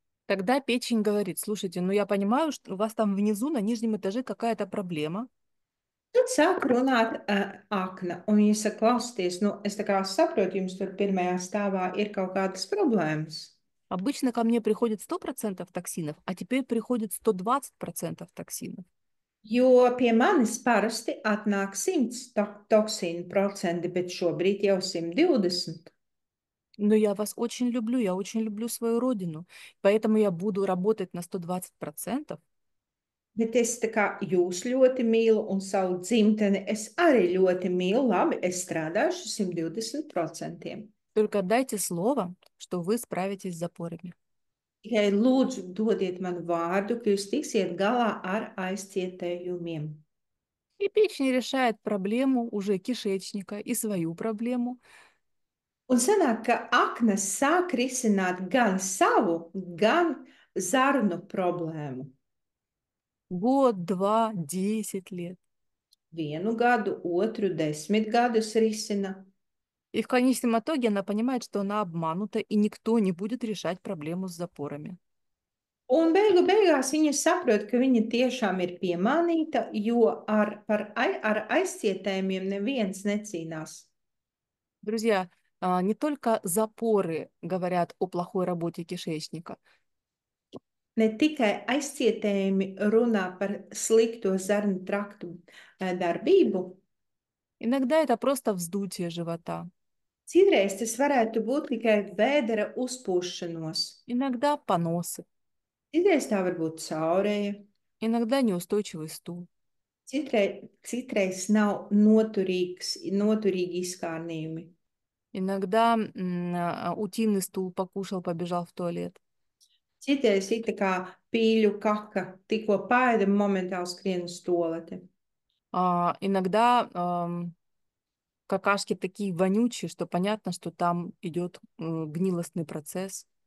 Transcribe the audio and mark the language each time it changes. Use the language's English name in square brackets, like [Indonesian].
[Russian] Тогда печень говорит, слушайте, ну я понимаю, что у вас там внизу на нижнем этаже какая-то проблема. [Latvian] Tad sāk runāt akna, un viņa saka, klausieties, nu, es tā kā saprotu, jums tur pirmajā stāvā ir kaut kādas problēmas. [Russian] Обычно ко мне приходит 100% токсинов, а теперь приходит 120% токсинов. [Latvian] Jo pie manis parasti atnāk 100 toksīnu procenti, bet šobrīd jau 120. [Russian] Но я вас очень люблю, я очень люблю свою родину, поэтому я буду работать на 120%. [Latvian] Bet es tā kā jūs ļoti mīlu un savu dzimteni es arī ļoti mīlu. Labi, es strādāšu 120%. [Russian] Только дайте слово, что вы справитесь с запорами. [Latvian] Tikai lūdzu dodiet man vārdu, ka jūs tiksiet galā ar aizcietējumiem. [Russian] И печень решает проблему уже кишечника и свою проблему. [Latvian] Un sanāk, ka aknas sāk risināt gan savu, gan zarnu problēmu. [Russian] Год, 2, 10 лет. [Latvian] 1 gadu, otru 10 gadus risina. [Russian] И в конечном итоге она понимает, что она обманута, и никто не будет решать проблему с запорами. [Latvian] Un beigu beigās viņa saprot, ka viņa tiešām ir piemānīta, jo ar aizcietējumiem neviens necīnās. [Russian] Друзья, не только запоры говорят о плохой работе кишечника. [Latvian] Ne tikai aizcietējumi runā par slikto zarnu traktu darbību. [Russian] Иногда это просто вздутие живота. [Latvian] Citreiz tas varētu būt tikai vēdera uzpūšanos. [Russian] Иногда поносы. [Latvian] Citreiz tā var būt caurēja. [Russian] Иногда неустойчивый стул. [Latvian] Citreiz nav noturīgi izkārnījumi. [Russian] Иногда утиный стул покушал, побежал в туалет. [Latvian] Citreiz it kā pīļu kaka, tikko paēda, momentāli skrien uz toleti. [Russian] Иногда какашки такие вонючие, что понятно, что там идет гнилостный процесс.